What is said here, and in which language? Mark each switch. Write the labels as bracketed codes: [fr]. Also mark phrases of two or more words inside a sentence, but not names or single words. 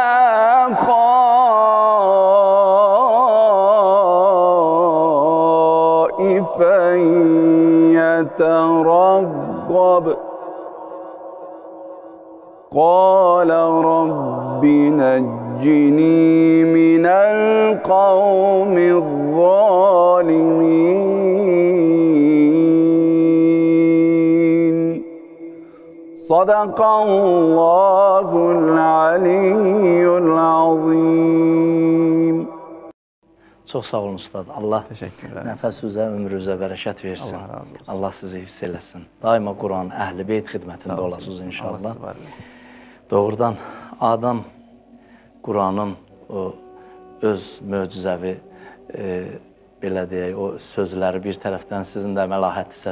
[ar] خائفا يترقب قال رب نجني من القوم الظالمين صدق الله العلي العظيم. [az] Çox sağ olun ustad. Allah [tr] Teşekkür ederiz. [az] nəfəsinizə, ömrünüzə bərəkət versin. Allah razı olsun. Allah sizi hifz eləsin. Daima Quran, əhl-i beyt xidmətində Sağ olasınız olsun. inşallah. Allah sizi var eləsin. Doğrudan adam Quranın o öz möcüzəvi belə deyək, o sözləri bir tərəfdən, sizin də məlahətli söz